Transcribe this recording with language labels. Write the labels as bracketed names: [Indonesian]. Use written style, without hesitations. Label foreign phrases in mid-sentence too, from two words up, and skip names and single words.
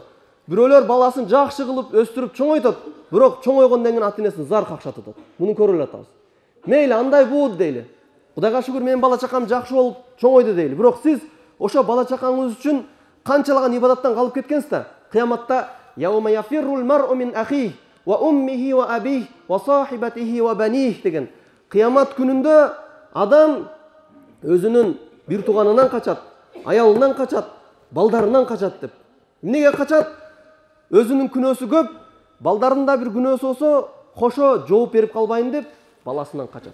[Kyrgyz] Бирөөлөр баласын жакшы кылып өстүрүп чоңойтот, бирок чоңойгондон кийин ата-энесин зар какшатат. Муну көрүп атабыз. Мейли андай бууд дейли. Кудайга шүгүр менин бала чакам жакшы болуп чоңойду дейли. Бирок сиз ошо бала чакаңыз үчүн канчалаган ибадаттан калып кеткенсиз? [Arabic] Кыяматта يوم يفر المرء من أخيه وأمه وأبيه وصاحبته وبنيه деген. [Kyrgyz] Кыямат күнүндө адам өзүнүн бир тууганынан качат, аялынан качат, балдарынан качат деп. Эмнеге качат? Өзүнүн күнөөсү көп, балдарында бир күнөөсү болсо, кошо жооп берип калбайын деп баласынан качат.